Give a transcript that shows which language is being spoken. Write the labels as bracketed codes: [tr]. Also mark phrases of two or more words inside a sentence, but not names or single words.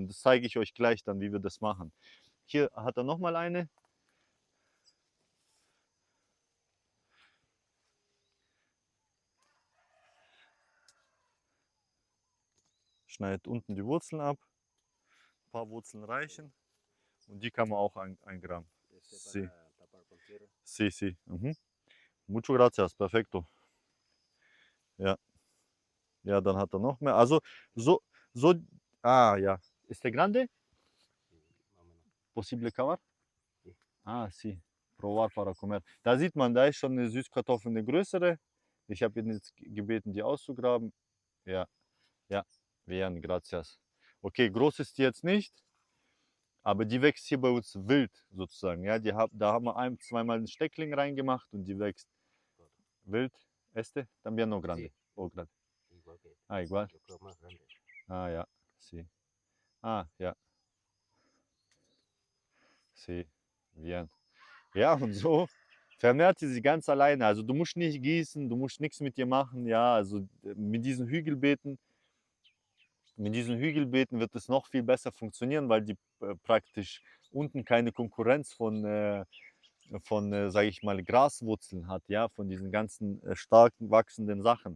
[de] Das zeige ich euch gleich dann, wie wir das machen. Hier hat er nochmal eine. Schneidet unten die Wurzeln ab. Ein paar Wurzeln reichen. Und die kann man auch eingraben. [es] Sí. Sí, sí. Mucho gracias, perfecto. [de] Ja. Ja, dann hat er noch mehr. Also so, ja. [es] Este grande? Posible cavar? Ah, sí. Provar para comer. [de] Da sieht man, da ist schon eine Süßkartoffel, eine größere. Ich habe ihn jetzt gebeten, die auszugraben. Ja, ja. [es] Bien, gracias. [de] Okay, groß ist die jetzt nicht, aber die wächst hier bei uns wild sozusagen. Ja, da haben wir zweimal einen Steckling reingemacht und die wächst wild. [es] Este también no grande. Oh, grande. Ah, igual. [de] Ah, ja. Sí. Ah, ja. [es] Sí. Bien. [de] Ja, und so vermehrt sie sich ganz alleine. Also du musst nicht gießen, du musst nichts mit ihr machen. Ja, also mit diesen Hügelbeeten wird es noch viel besser funktionieren, weil die praktisch unten keine Konkurrenz von sage ich mal, Graswurzeln hat, ja, von diesen ganzen stark wachsenden Sachen.